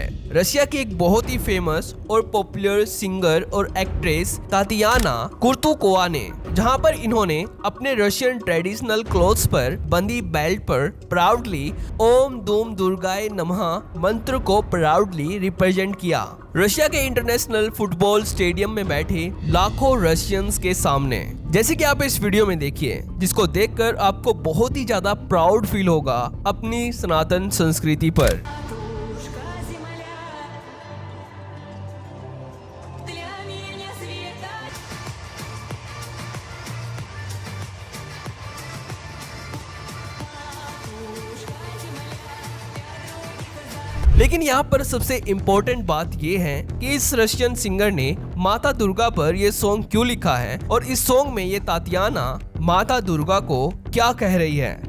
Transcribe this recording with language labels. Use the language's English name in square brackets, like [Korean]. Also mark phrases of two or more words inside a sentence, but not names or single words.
[Hindi] रशिया की एक बहुत ही फेमस और [English] popular singer [Hindi] और एक्ट्रेस तातियाना कुर्तुकोवा ने, जहां पर इन्होंने अपने [English] Russian traditional clothes [Hindi] पर बंदी बेल्ट पर प्राउडली [Sanskrit] ओम दूम दुर्गाय नमः [Hindi] मंत्र को [English] proudly represent [Hindi] किया, रशिया के [English] international football stadium [Hindi] में बैठे लाखों रशियंस के सामने। जैसे कि आप इस वीडियो में देखिए, जिसको देखकर आपको बहुत ही ज्यादा [English] proud feel [Hindi] होगा अपनी सनातन संस्कृति पर। [Russian] Матушка земля, для меня света. [Hindi] लेकिन यहाँ पर सबसे इम्पोर्टेंट बात ये है कि इस रशियन सिंगर ने माता दुर्गा पर ये सॉन्ग क्यों लिखा है और इस सॉन्ग में ये तातियाना माता दुर्गा को क्या कह रही है।